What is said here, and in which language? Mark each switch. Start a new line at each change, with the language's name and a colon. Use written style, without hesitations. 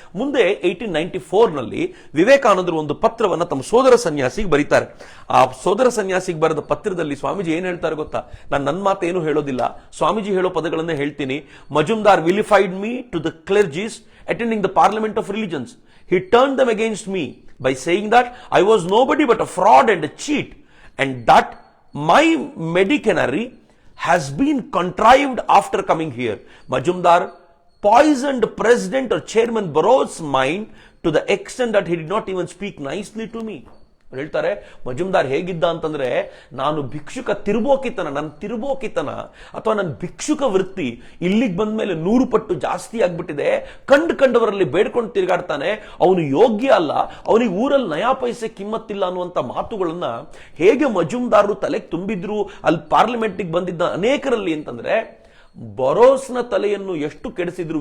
Kannada: ಮುಂದೆ 1894 ನಲ್ಲಿ ವಿವೇಕಾನಂದರು ಒಂದು ಪತ್ರವನ್ನು ತಮ್ಮ ಸೋದರ ಸನ್ಯಾಸಿಗೆ ಬರೀತಾರೆ. ಆ ಸೋದರ ಸನ್ಯಾಸಿಗೆ ಬರೆದ ಪತ್ರದಲ್ಲಿ ಸ್ವಾಮೀಜಿ ಏನ್ ಹೇಳ್ತಾರೆ ಗೊತ್ತಾ? ನಾನು ನನ್ನ ಮಾತೇನು ಹೇಳೋದಿಲ್ಲ, ಸ್ವಾಮೀಜಿ ಹೇಳೋ ಪದಗಳನ್ನೇ ಹೇಳ್ತೀನಿ.
English: Majumdar vilified me to the clergies attending the parliament of religions. He turned them against me by saying that I was nobody but a fraud and a cheat, and that my medicinary has been contrived after coming here. Majumdar poisoned President or Chairman Burroughs' mind to the extent that he did not even speak nicely to me.
Kannada: ಹೇಳ್ತಾರೆ, ಮಜುಮ್ದಾರ್ ಹೇಗಿದ್ದ ಅಂತಂದ್ರೆ, ನಾನು ಭಿಕ್ಷುಕ ತಿರುಬೋಕಿತನ, ನನ್ನ ತಿರುಬೋಕಿತನ ಅಥವಾ ನನ್ನ ಭಿಕ್ಷುಕ ವೃತ್ತಿ ಇಲ್ಲಿಗೆ ಬಂದ ಮೇಲೆ 100 ಪಟ್ಟು ಜಾಸ್ತಿ ಆಗ್ಬಿಟ್ಟಿದೆ. ಕಂಡವರಲ್ಲಿ ಬೇಡ್ಕೊಂಡು ತಿರುಗಾಡ್ತಾನೆ, ಅವನು ಯೋಗ್ಯ ಅಲ್ಲ, ಅವನಿಗೆ ಊರಲ್ಲಿ ನಯಾ ಪೈಸೆ ಕಿಮ್ಮತ್ತಿಲ್ಲ ಅನ್ನುವಂತ ಮಾತುಗಳನ್ನ ಹೇಗೆ ಮಜುಮ್ದಾರರು ತಲೆಗೆ ತುಂಬಿದ್ರು ಅಲ್ಲಿ ಪಾರ್ಲಿಮೆಂಟ್ಗೆ ಬಂದಿದ್ದ ಅನೇಕರಲ್ಲಿ ಅಂತಂದ್ರೆ, ಬರೋಸ್ನ ತಲೆಯನ್ನು ಎಷ್ಟು ಕೆಡಿಸಿದ್ರು.